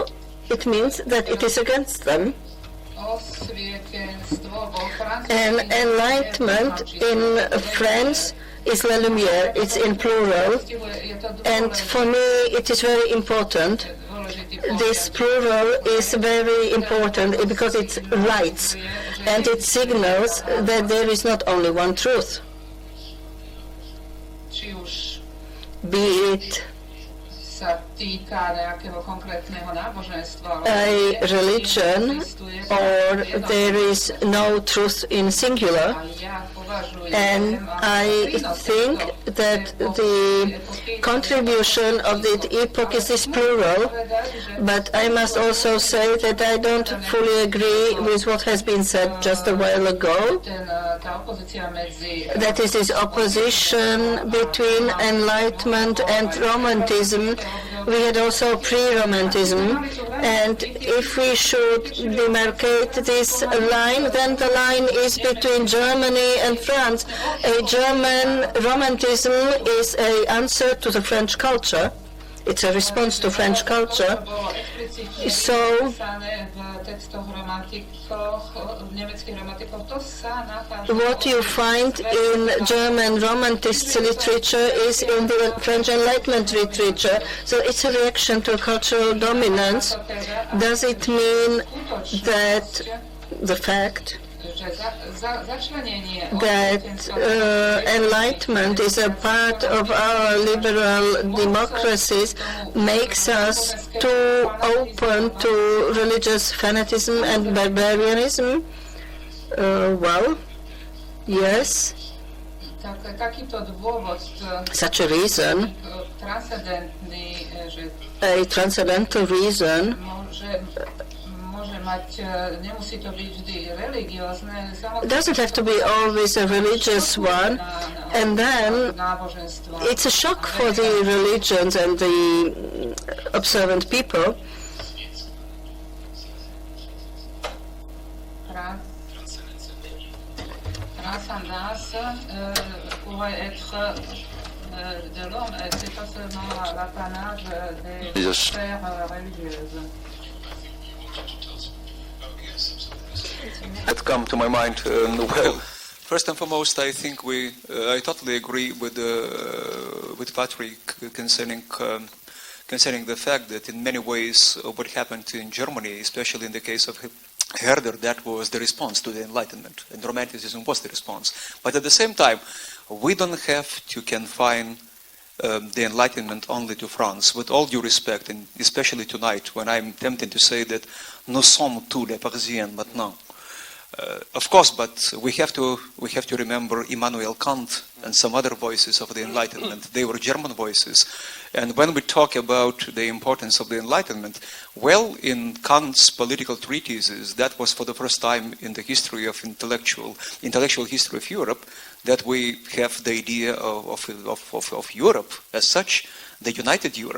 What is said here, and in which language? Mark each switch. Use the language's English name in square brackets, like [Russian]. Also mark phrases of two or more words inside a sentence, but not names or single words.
[English] It means that it is against them. And Enlightenment in France is [French] La Lumière, [English] it's in plural, and for me it is very important. This plural is very important because it lights and it signals that there is not only one truth. Be it [Slovak] sa týka nejakého konkrétneho náboženstva, [English] a religion, or there is no truth in singular. [Slovak] a ja považujem [English] And I think that the contribution of the epoch is plural, but I must also say that I don't fully agree with what has been said just a while ago. [Slovak] tá opozícia medzi [English] That is this opposition between Enlightenment and Romanticism. We had also pre-Romanticism, and if we should demarcate this line, then the line is between Germany and France. A German Romanticism is an answer to the French culture. It's a response to French culture. [Slovak] bolo explicitne So písané v textoch romantikoch, v nemeckých romantikoch, to sa nachádza [English] what you find in German Romantic literature is in the French Enlightenment literature. So it's a reaction to cultural dominance. Does it mean that the fact [Slovak] že začlenenie [English] that Enlightenment is a part of our liberal democracies makes us too open to religious fanaticism and barbarianism? Well, yes, [Slovak] takýto dôvod [English] such a reason, [Slovak] transcendentný, že [English] a transcendental reason, [Slovak] môže mať, nemusí to byť vždy religiózne, [English] it doesn't have to be always a religious one, and then [Slovak] náboženstva. [English] it's a shock for the religions and the observant people. [French] Transcendance pourrait être de l'homme, c'est pas seulement l'apanage des sphères religieuses. [English] That come to my mind. Well, first and foremost, I think I totally agree with Patrick concerning the fact that in many ways what happened in Germany, especially in the case of Herder, that was the response to the Enlightenment, and Romanticism was the response. But at the same time, we don't have to confine the Enlightenment only to France. With all due respect, and especially tonight, when I'm tempted to say that [French] nous sommes tous les Parisiens maintenant. [English] Of course, but we have to remember Immanuel Kant and some other voices of the Enlightenment. They were German voices. And when we talk about the importance of the Enlightenment, well, in Kant's political treatises, that was for the first time in the history of intellectual history of Europe, that we have the idea of Europe as such, the united Europe.